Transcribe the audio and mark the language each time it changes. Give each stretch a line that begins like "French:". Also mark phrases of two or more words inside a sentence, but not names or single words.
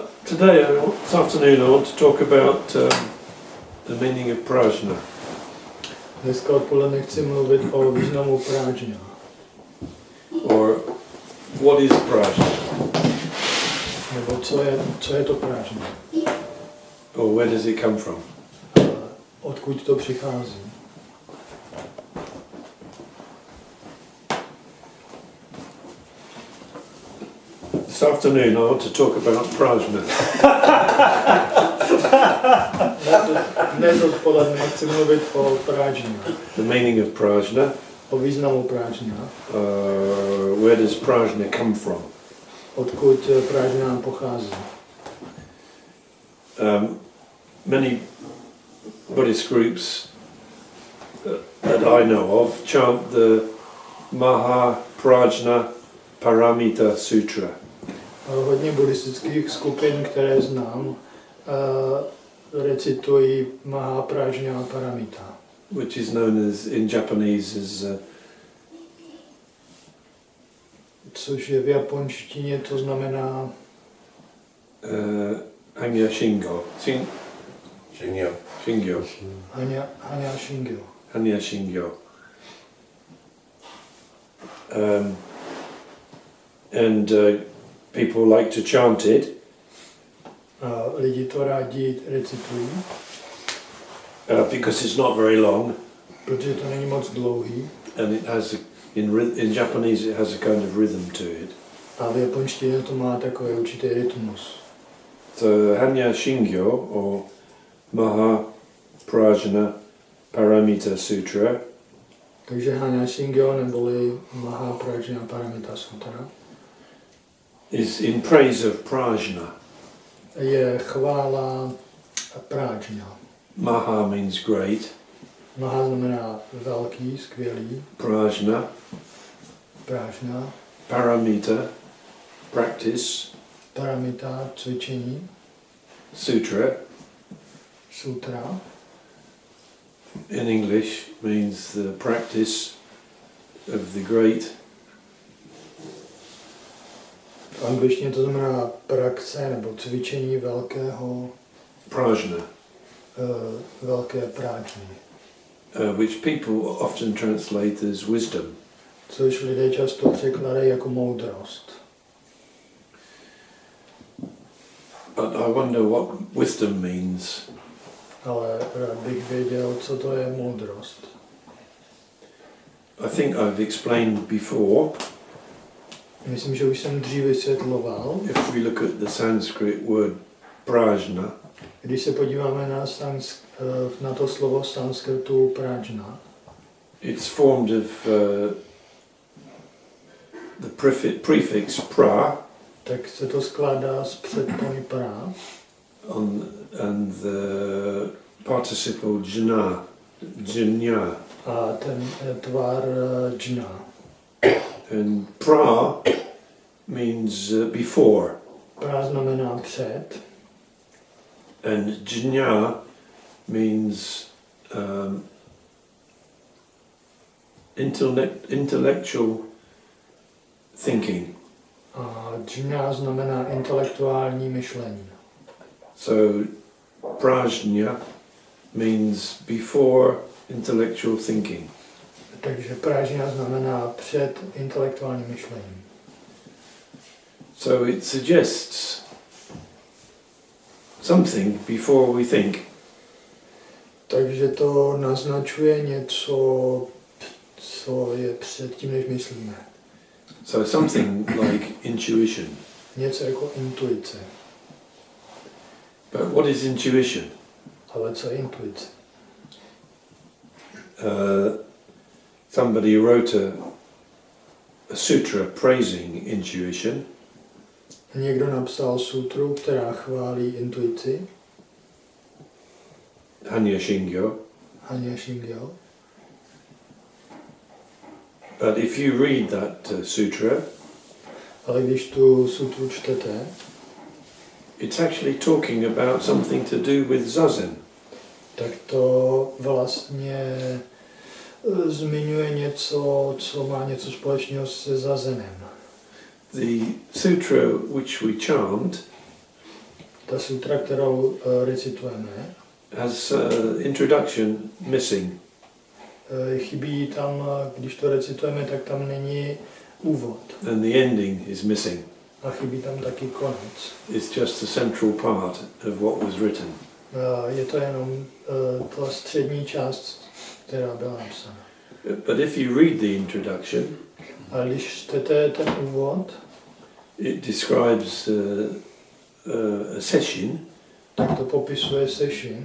English: Today, this afternoon, I want to talk about the meaning of Prajñā.
Czech: Dneska odpoledne chci mluvit o významu Prajñā.
English: Or what is Prajñā?
Czech: Nebo co je to Prajñā?
English: Or where does it come from?
Czech: Odkud to přichází?
English: This afternoon, I want to talk about Prajñā.
Czech: Dnes odpoledne chci mluvit o Prajñā.
English: The meaning of Prajñā.
Czech: O významu Prajñā.
English: Where does Prajñā come from?
Czech: Odkud Prajñā pochází?
English: Many Buddhist groups that I know of chant the Prajñā Paramita Sutra.
Czech: Hodně buddhistických skupin, které znám, recitují Prajñā Paramita.
English: Which is known as, in Japanese, as
Czech: což je v japonštině, to znamená
English: Hannya Shingyo. Shingyo.
Czech: Hannya Shingyo. Hannya Shingyo.
English: And people like to chant it.
Czech: Lidi to rádi recitují.
English: Because it's not very long.
Czech: Protože to není moc dlouhý.
English: And it has, in Japanese, it has a kind of rhythm to it.
Czech: A v japonštině to má takový určitý rytmus.
English: So Hannya Shingyo, or Prajñā Paramita Sutra.
Czech: Takže Hannya Shingyo neboli Prajñā Paramita Sutra
English: Is in praise of Prajñā.
Czech: Je chvála Prajñā.
English: Maha means great.
Czech: Maha znamená velký, skvělý.
English: Prajñā. Paramita, practice.
Czech: Paramita, cvičení. Sutra.
English: In English means the practice of the great.
Czech: V angličtině to znamená praxe nebo cvičení velkého.
English: Prajñā.
Czech: Velké prážny.
English: Which people often translate as wisdom.
Czech: Což lidé často překládají jako moudrost.
English: But I wonder what wisdom means.
Czech: Ale rád bych věděl, co to je moudrost.
English: I think I've explained before.
Czech: Myslím, že už jsem dřív vysvětloval.
English: If we look at the Sanskrit word Prajñā.
Czech: Když se podíváme na to slovo v sanskritu Prajñā.
English: It's formed of the prefix pra.
Czech: Tak se to skládá z předpony pra.
English: And the participle jñā.
Czech: A ten tvar jñā.
English: And pra means before.
Czech: Pra znamená před.
English: And jñā means intellectual thinking.
Czech: A jñā znamená intelektuální myšlení.
English: So Prajñā means before intellectual thinking.
Czech: Takže Prajñā znamená před intelektuálním myšlením.
English: So it suggests something before we think.
Czech: Takže to naznačuje něco, co je před tím, než myslíme.
English: So something like intuition.
Czech: Něco jako intuice.
English: But what is intuition?
Czech: Ale co je intuice?
English: Somebody wrote a sutra praising intuition.
Czech: Někdo napsal sutru, která chválí intuici.
English: Hannya Shingyo.
Czech: Hannya Shingyo.
English: But if you read that sutra,
Czech: ale když tu sutru čtete,
English: it's actually talking about something to do with zazen.
Czech: Tak to vlastně zmiňuje něco, co má něco společného se zazenem.
English: The sutra which we chant
Czech: Ta sutra, kterou recitujeme,
English: has introduction missing.
Czech: Chybí tam, když to recitujeme, tak tam není úvod.
English: And the ending is missing.
Czech: A chybí tam taky konec.
English: It's just the central part of what was written.
Czech: Je to jenom ta střední část, která byla napsána.
English: But if you read the introduction,
Czech: a když čtete ten úvod,
English: it describes a session
Czech: tak to popisuje session,